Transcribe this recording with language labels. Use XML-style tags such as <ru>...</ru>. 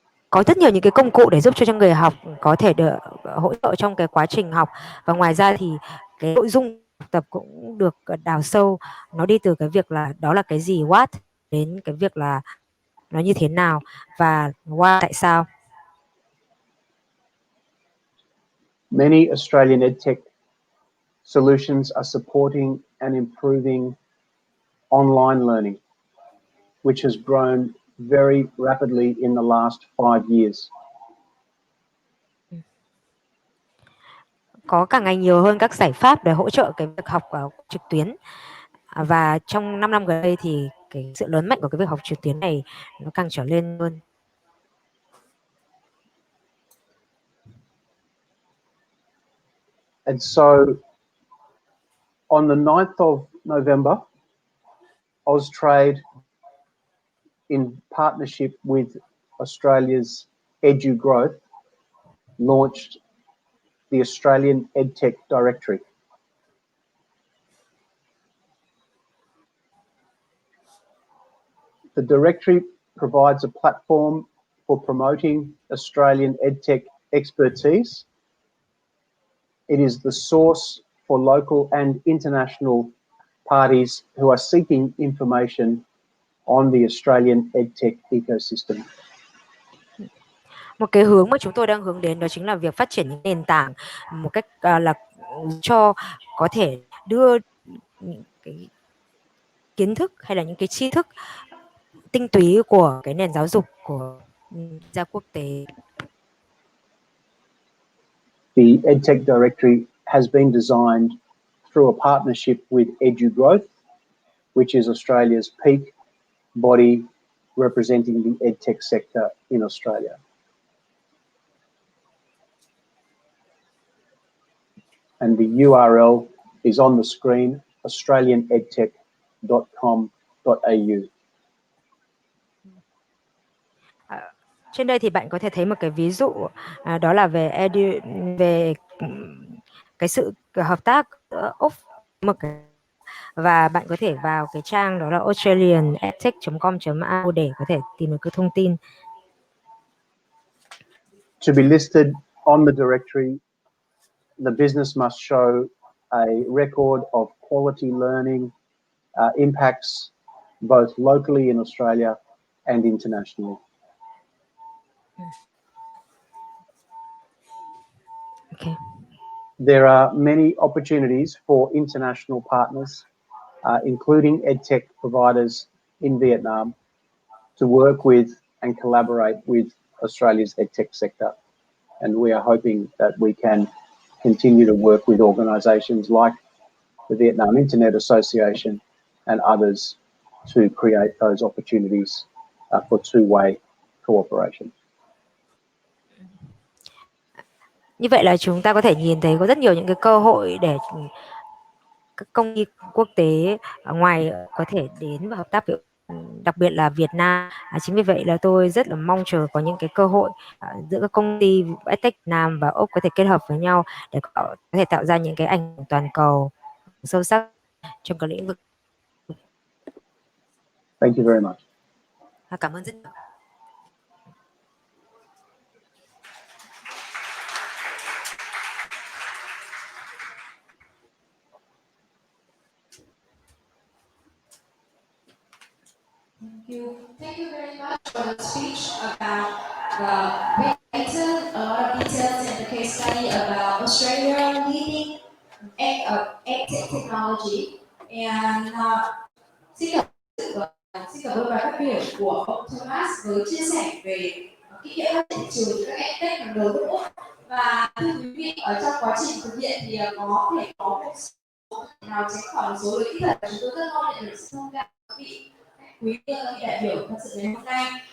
<vi>Có rất nhiều những cái công cụ để giúp cho người học có thể được hỗ trợ trong cái quá trình học, và ngoài ra thì cái nội dung học tập cũng được đào sâu. Nó đi từ cái việc là đó là cái gì, what, đến cái việc là nó như thế nào, và why, tại sao.</vi> <en>Many Australian edtech solutions are supporting and improving online learning, which has grown very rapidly in the last 5 years.</en> <vi>Có càng ngày nhiều hơn các giải pháp để hỗ trợ cái việc học trực tuyến, và trong 5 năm gần đây thì cái sự lớn mạnh của cái việc học trực tuyến này nó càng trở lên hơn.</vi> <en>And so on the 9th of November, Austrade, in partnership with Australia's Edu Growth, launched the Australian EdTech Directory. The directory provides a platform for promoting Australian EdTech expertise. It is the source for local and international parties who are seeking information on the Australian EdTech ecosystem.</en> <vi>Một cái hướng mà chúng tôi đang hướng đến đó chính là việc phát triển những nền tảng một cách là cho có thể đưa những cái kiến thức hay là những cái tri thức tinh túy của cái nền giáo dục của gia quốc tế.</vi> <en>The EdTech Directory has been designed through a partnership with Edu Growth, which is Australia's peak body representing the EdTech sector in Australia. And the URL is on the screen, australianedtech.com.au.</en> <vi>Trên đây thì bạn có thể thấy một cái ví dụ đó là về về cái sự hợp tác giữa Úc một cái, và bạn có thể vào cái trang đó là australianedtech.com.au để có thể tìm được cái thông tin.</vi> <en>To be listed on the directory, the business must show a record of quality learning impacts both locally in Australia and internationally. Okay. There are many opportunities for international partners, including EdTech providers in Vietnam, to work with and collaborate with Australia's EdTech sector. And we are hoping that we can continue to work with organisations like the Vietnam Internet Association and others to create those opportunities for two-way cooperation.</en> <vi>Như vậy là chúng ta có thể nhìn thấy có rất nhiều những cái cơ hội để các công ty quốc tế ở ngoài có thể đến và hợp tác với, đặc biệt là Việt Nam. Chính vì vậy là tôi rất là mong chờ có những cái cơ hội giữa các công ty EdTech Việt Nam và Úc có thể kết hợp với nhau để có thể tạo ra những cái ảnh hưởng toàn cầu sâu sắc trong các lĩnh vực.</vi> <en>Thank you very much.</en> <vi>Cảm ơn rất nhiều.</vi> <en>Thank you very much for the speech about the data, a lot of details in the case study about Australia leading edtech technology.</en> <vi>And xin cảm xin cảm ơn bài phát biểu của ông Thomas với chia sẻ về kinh nghiệm phát triển thị trường các edtech hàng đầu nước Úc. Và thưa quý vị, ở trong quá trình thực hiện thì có thể có một số nào tránh khỏi một số lỗi kỹ thuật, chúng tôi rất mong nhận được sự thông cảm của quý vị đại biểu tham dự ngày hôm nay.</vi>